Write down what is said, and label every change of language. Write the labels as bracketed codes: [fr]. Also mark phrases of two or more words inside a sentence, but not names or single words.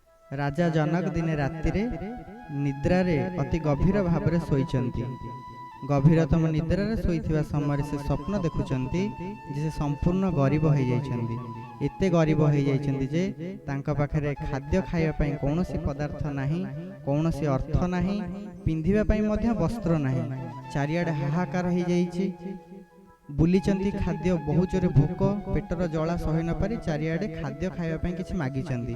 [or] ରାଜା ଜନକ ଦିନେ ରାତିରେ ନିଦ୍ରାରେ ଅତି ଗଭୀର ଭାବ ଶୋଇଚନ୍ତି। ଗଭୀରତମ ନିଦ୍ରାରେ ଶୋଇଥିବା ସମୟ ସେ ସ୍ୱପ୍ନ ଦେଖୁଚନ୍ତି ଯେ ସମ୍ପୂର୍ଣ୍ଣ ଗରୀବ ହୋ ଯାଇଛନ୍ତି। ଏତେ ଗରୀବ ହୋ ଯାଇଛନ୍ତି ଯେ ତାଙ୍କ ପାଖରେ ଖାଦ୍ୟ ଖାଇବା ପଇ କୋନୋସି ପଦାର୍ଥ ନାହିଁ, କୋନୋସି ଅର୍ଥ ନାହିଁ, ପିନ୍ଧିବା ପଇ ମଧ୍ୟ ବସ୍ତ୍ର ନାହିଁ। ଚାରିଆଡେ ହାହାକାର ହୋ ଯାଇଛି। ବୁଲିଚନ୍ତି ଖାଦ୍ୟ ବହୁ ଜୋରେ ଭୋକ ପେଟର ଜାଳା ସହି ନ ପାରି ଚାରିଆଡେ ଖାଦ୍ୟ ଖାଇବା ପଇ କିଛି ମାଗିଚନ୍ତି।